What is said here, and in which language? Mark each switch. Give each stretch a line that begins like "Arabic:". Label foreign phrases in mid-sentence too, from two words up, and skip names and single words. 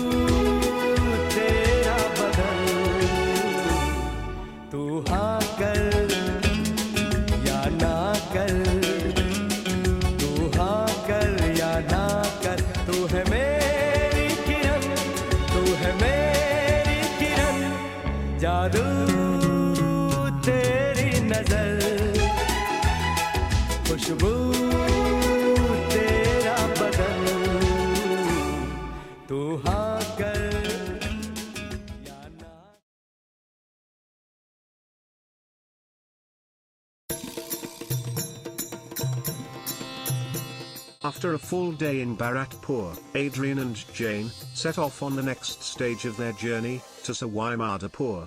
Hindi: तेरा बदन, तू हाँ कर या ना कर, तू हाँ कर या ना कर, तू है मेरी किरण, तू है मेरी किरण, जादू तेरी नजर, खुशबू तेरा बदन, तू हाँ कर या ना।
English: After a full day in Bharatpur, Adrian and Jane set off on the next stage of their journey, to Sawai Madhopur.